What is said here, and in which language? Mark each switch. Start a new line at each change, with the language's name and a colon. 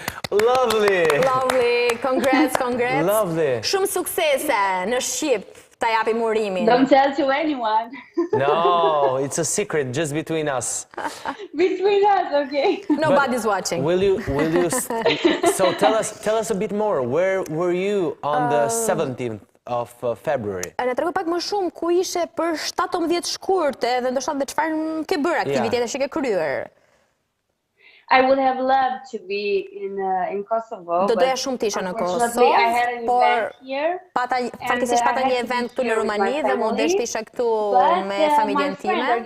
English: Lovely! Lovely, congrats. Lovely!
Albanian: Shumë suksese në Shqip, ta japim urimin.
English: Don't tell to anyone. No, it's a secret just between us. Between us, okay. Nobody's watching. Will you so tell us a bit more. Where were you on the 17th of February?
Albanian: Në tregu pak më shumë ku ishe për 17 shkurt dhe ndoshta dhe çfarë ke bërë aktivitete që ke kryer.
English: I would have loved to be in Kosovo.
Albanian: Do doja shumë të isha në Kosovë, por faktikisht pata një event këtu në Rumani dhe më desh të isha këtu me familjen time.